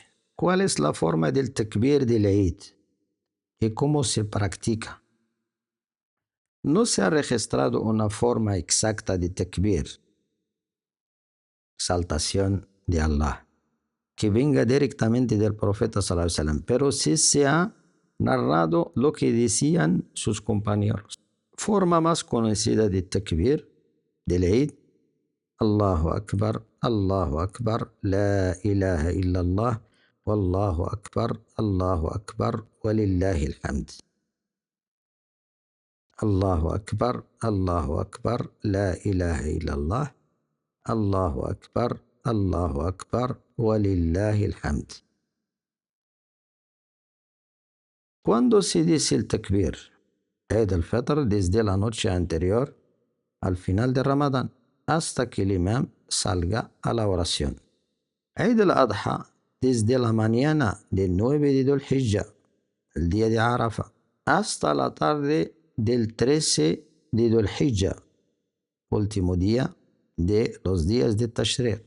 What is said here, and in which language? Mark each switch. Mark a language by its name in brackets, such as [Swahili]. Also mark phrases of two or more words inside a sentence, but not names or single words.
[Spanish] ¿Cuál es la forma del takbir del Eid y cómo se practica? No se ha registrado una forma exacta de takbir, exaltación de Allah, que venga directamente del profeta [Arabic] صلى الله عليه وسلم, [Spanish] pero sí se ha narrado lo que decían sus compañeros. Forma más conocida de takbir del Eid: [Arabic] الله أكبر، لا إله إلا الله، والله أكبر، ولله الحمد. الله أكبر، لا إله إلا الله، الله أكبر، ولله الحمد. [Spanish] ¿Cuándo se dice el takbir? Eid al-Fitr desde la noche anterior al final de Ramadán hasta que el imam salga a la oración. Eid al-Adha desde la mañana del 9 de Dhul Hijjah, el día de Arafah, hasta la tarde del 13 de Dhul Hijjah, último día de los días de Tashriq.